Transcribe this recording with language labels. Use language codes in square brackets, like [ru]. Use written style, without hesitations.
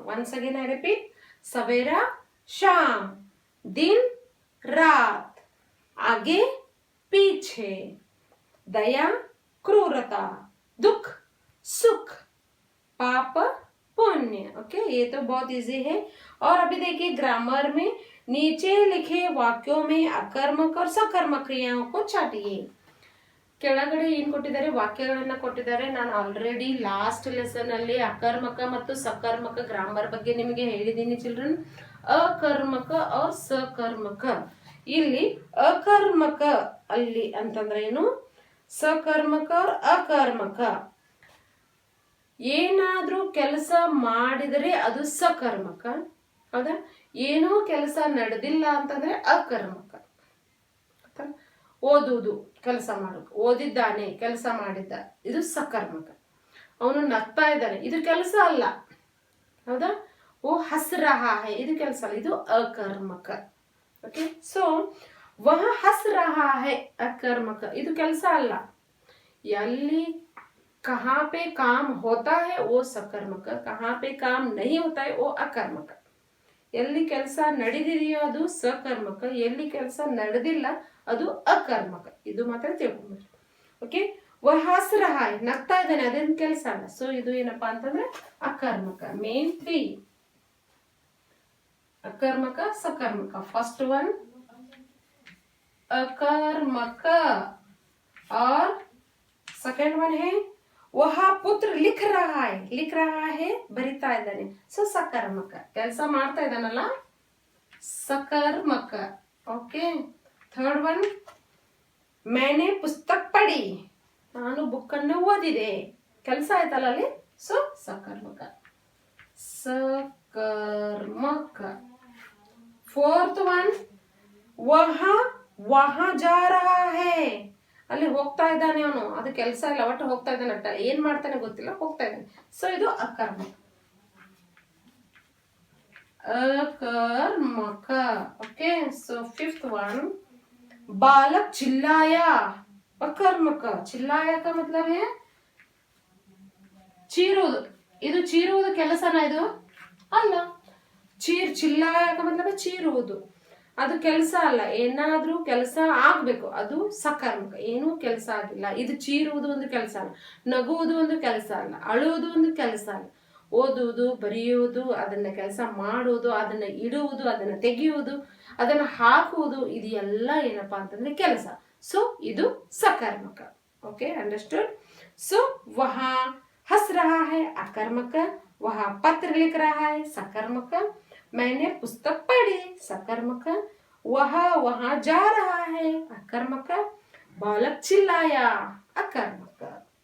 [en] Once again I repeat. [hi] सवेरा शाम, दिन रात, आगे पीछे, दया क्रूरता, दुख सुख, पाप पुण्य। ओके, ये तो बहुत इजी है। और अभी देखिए ग्रामर में नीचे लिखे वाक्यों में अकर्मक और सकर्मक क्रियाओं को छाटिए। [kn] ಕೆಳಗಡೆ ಏನ್ ಕೊಟ್ಟಿದ್ದಾರೆ, ವಾಕ್ಯಗಳನ್ನ ಕೊಟ್ಟಿದ್ದಾರೆ. ನಾನು ಆಲ್ರೆಡಿ ಲಾಸ್ಟ್ ಲೆಸನ್ ಅಲ್ಲಿ ಅಕರ್ಮಕ ಮತ್ತು ಸಕರ್ಮಕ ಗ್ರಾಮರ್ ಬಗ್ಗೆ ನಿಮಗೆ ಹೇಳಿದ್ದೀನಿ ಚಿಲ್ಡ್ರನ್. ಅಕರ್ಮಕ और सकर्मक. ಇಲ್ಲಿ ಅಕರ್ಮಕ ಅಲ್ಲಿ ಅಂತಂದ್ರೆ ಏನು, सकर्मक और ಅಕರ್ಮಕ. ಏನಾದ್ರೂ ಕೆಲಸ ಮಾಡಿದರೆ ಅದು सकर्मक, ಹೌದಾ. ಏನೋ ಕೆಲಸ ನಡೆದಿಲ್ಲ ಅಂತಂದ್ರೆ ಅಕರ್ಮಕ. ಓದುವುದು, ಕೆಲಸ ಮಾಡೋದು, ಓದಿದ್ದಾನೆ, ಕೆಲಸ ಮಾಡಿದ್ದ, ಇದು सकर्मक. ಅವನು ನಗ್ತಾ ಇದ್ದಾನೆ, ಇದು ಕೆಲಸ ಅಲ್ಲ, ಹೌದಾ. [hi] ಓ ಹಸ್ ರಹಾ ಹೈ, [kn] ಇದು ಕೆಲಸ ಅಲ್ಲ, ಇದು ಅಕರ್ಮಕ. ಓಕೆ, ಸೊ [hi] ವಹ ಹಸ್ ರಹಾ ಹೈ [kn] ಅಕರ್ಮಕ, ಇದು ಕೆಲಸ ಅಲ್ಲ. [hi] ಎಲ್ಲಿ कहाँ पे काम होता है वो सकर्मक, कहाँ पे काम नहीं होता है वो अकर्मक. [kn] ಎಲ್ಲಿ ಕೆಲಸ ನಡೆದಿದೆಯೋ ಅದು सकर्मक, ಎಲ್ಲಿ ಕೆಲಸ ನಡೆದಿಲ್ಲ ಅದು ಅಕರ್ಮಕ. ಇದು ಮಾತ್ರ ತಿಳ್ಕೊಂಡ್ರಿ. ಓಕೆ, [hi] ವಹ ಹಸ್ ರಹಾ ಹೈ, [kn] ನಗ್ತಾ ಇದ್ದಾನೆ, ಅದೇನು ಕೆಲಸ ಅಲ್ಲ. ಸೊ ಇದು ಏನಪ್ಪಾ ಅಂತಂದ್ರೆ ಅಕರ್ಮಕ. ಮೇನ್ 3 ಅಕರ್ಮಕ सकर्मक. [hi] फर्स्ट वन अकर्मक और सेकंड वन है वह पुत्र लिख रहा है. लिख रहा है [kn] ಬರಿತಾ ಇದ್ದಾನೆ, ಸೊ सकर्मक. ಕೆಲಸ ಮಾಡ್ತಾ ಇದ್ದಾನಲ್ಲ सकर्मक. ಓಕೆ, थर्ड वन [hi] मैंने पुस्तक पढ़ी, [kn] ನಾನು ಬುಕ್ ಅನ್ನು ಓದಿದೆ, ಕೆಲಸ ಆಯ್ತಲ್ಲ ಅಲ್ಲಿ, ಸೊ सकर्मक. सकर्मक. फोर्थ वन [hi] वहां जा रहा है, [kn] ಅಲ್ಲಿ ಹೋಗ್ತಾ ಇದ್ದಾನೆ ಅವನು, ಅದು ಕೆಲಸ ಇಲ್ಲ, ಒಟ್ಟು ಹೋಗ್ತಾ ಇದ್ದಾನೆ, ಅಟ್ಟ ಏನ್ ಮಾಡ್ತಾನೆ ಗೊತ್ತಿಲ್ಲ, ಹೋಗ್ತಾ ಇದ್ದಾನೆ. ಸೊ ಇದು ಅಕರ್ಮಕ. [hi] अकर्मक. ओके, सो फिफ्थ वन बालक चिल्लाया. अकर्मक. चिल्लाया का मतलब है ಚೀರುವುದು. [kn] ಇದು ಚೀರುವುದು ಕೆಲಸನ ಇದು ಅಲ್ಲ. ಚಿಲ್ಲಾಯ [hi] का मतलब है [kn] ಚೀರುವುದು, ಅದು ಕೆಲಸ ಅಲ್ಲ. ಏನಾದ್ರೂ ಕೆಲಸ ಆಗ್ಬೇಕು, ಅದು सकर्मक. ಏನೂ ಕೆಲಸ ಆಗಿಲ್ಲ, ಇದು ಚೀರುವುದು ಒಂದು ಕೆಲಸ ಅಲ್ಲ, ನಗುವುದು ಒಂದು ಕೆಲಸ ಅಲ್ಲ, ಅಳುವುದು ಒಂದು ಕೆಲಸ ಅಲ್ಲ. ಓದುವುದು, ಬರೆಯುವುದು, ಅದನ್ನ ಕೆಲಸ ಮಾಡುವುದು, ಅದನ್ನ ಇಡುವುದು, ಅದನ್ನ ತೆಗೆಯುವುದು, ಅದನ್ನ ಹಾಕುವುದು, ಇದು ಎಲ್ಲ ಏನಪ್ಪಾ ಅಂತಂದ್ರೆ ಕೆಲಸ. ಸೊ ಇದು सकर्मक. Okay, understood. [hi] सो वहां हंस रहा है अकर्मक, वहां पत्र लिख रहा है सकर्मक, मैंने पुस्तक पढ़ी सकर्मक, वह वहां जा रहा है अकर्मक, बालक चिल्लाया अकर्मक.